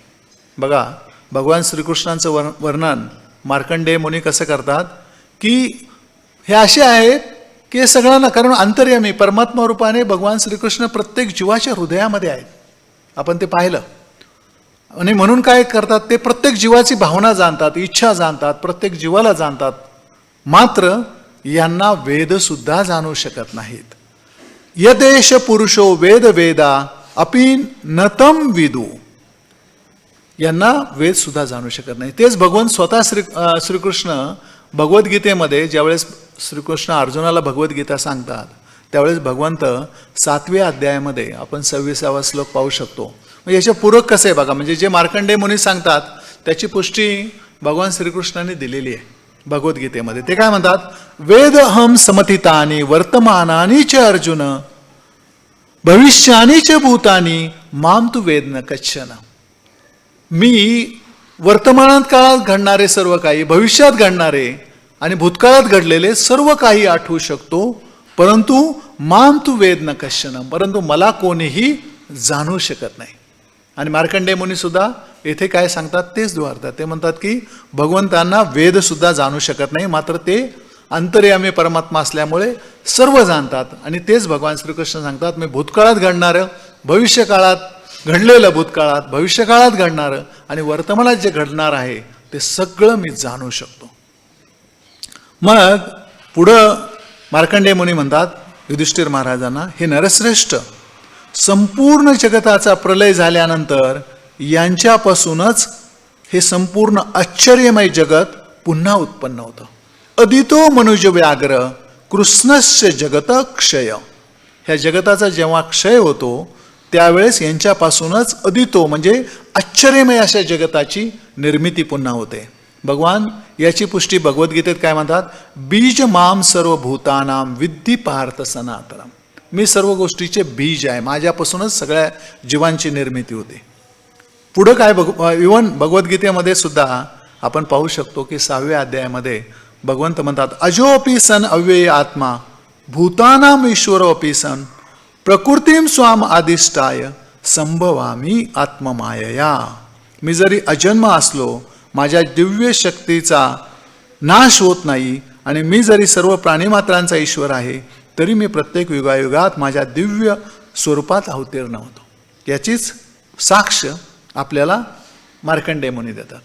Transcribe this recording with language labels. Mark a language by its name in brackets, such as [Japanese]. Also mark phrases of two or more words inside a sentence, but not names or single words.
[Marathi] बघा, भगवान श्रीकृष्णांचं वर्णन मार्कंडेय मुनी कसं करतात की हे असे आहेत की सगळ्यांना, कारण अंतर्यामी परमात्मा रूपाने भगवान श्रीकृष्ण प्रत्येक जीवाच्या हृदयामध्ये आहेत, आपण ते पाहिलं. आणि म्हणून काय करतात? ते प्रत्येक जीवाची भावना जाणतात, इच्छा जाणतात, प्रत्येक जीवाला जाणतात. मात्र यांना वेद सुद्धा जाणू शकत नाहीत. [Sanskrit] यदेश पुरुषो वेद वेदा अपि नतम विदू, [Marathi] यांना वेद सुद्धा जाणू शकत नाही. तेच भगवान स्वतः श्रीकृष्ण भगवद्गीतेमध्ये ज्यावेळेस श्रीकृष्ण अर्जुनाला भगवद्गीता सांगतात त्यावेळेस भगवंत 7व्या अध्यायामध्ये आपण 26वा श्लोक पाहू शकतो. म्हणजे याच्या पूरक कसं आहे बघा, म्हणजे जे मार्कंडेय मुनी सांगतात त्याची पुष्टी भगवान श्रीकृष्णाने दिलेली आहे भगवद्गीतेमध्ये. ते काय म्हणतात? [Sanskrit] वेदहम समथितानि वर्तमानानि च अर्जुन भविष्यानि च भूतानि माम तु वेद न कच्छन. [Marathi] मी वर्तमानात काळात घडणारे सर्व काही, भविष्यात घडणारे आणि भूतकाळात घडलेले सर्व काही आठवू शकतो, परंतु [Sanskrit] माम तु वेद न कश्चन, [Marathi] परंतु मला कोणीही जाणू शकत नाही. आणि मार्कंडेय मुनी सुद्धा येथे काय सांगतात तेच द्वारतात. ते म्हणतात की भगवंतांना वेद सुद्धा जाणू शकत नाही, मात्र ते अंतर्यामी परमात्मा असल्यामुळे सर्व जाणतात. आणि तेच भगवान श्रीकृष्ण सांगतात, मी भूतकाळात घडणारं, भविष्यकाळात घडलेलं, भूतकाळात भविष्यकाळात घडणारं आणि वर्तमानात जे घडणार आहे ते सगळं मी जाणू शकतो. मग पुढं मार्कंडेय मुनी म्हणतात युधिष्ठिर महाराजांना, हे नरश्रेष्ठ, संपूर्ण जगताचा प्रलय झाल्यानंतर यांच्यापासूनच हे संपूर्ण आश्चर्यमय जगत पुन्हा उत्पन्न होतं. [Sanskrit] अदितो मनुज व्याघ्र कृष्णस्य जगत क्षय. [Marathi] ह्या जगताचा जेव्हा क्षय होतो त्यावेळेस यांच्यापासूनच अदितो म्हणजे आश्चर्यमय अशा जगताची निर्मिती पुन्हा होते. भगवान याची पुष्टी भगवद्गीतेत काय म्हणतात? [Sanskrit] बीज माम सर्व भूतानाम विद्धी पार्थ सनातनम. [Marathi] मी सर्व गोष्टीचे बीज आहे, माझ्यापासूनच सगळ्या जीवांची निर्मिती होते. पुढं काय इव्हन भगवद्गीतेमध्ये सुद्धा आपण पाहू शकतो की 6व्या अध्यायामध्ये भगवंत म्हणतात, [Sanskrit] अजोपी सन अव्यय आत्मा भूतानाम ईश्वरोपी सन प्रकृतीम स्वाम आदिष्टाय संभवामी आत्ममायया. [Marathi] मी जरी अजन्म असलो, माझ्या दिव्य शक्तीचा नाश होत नाही आणि मी जरी सर्व प्राणीमात्रांचा ईश्वर आहे, तरी मी प्रत्येक युगायुगात माझ्या दिव्य स्वरूपात अवतीर्ण होतो. याचीच साक्ष आपल्याला मार्कंडेय मुनी देतात.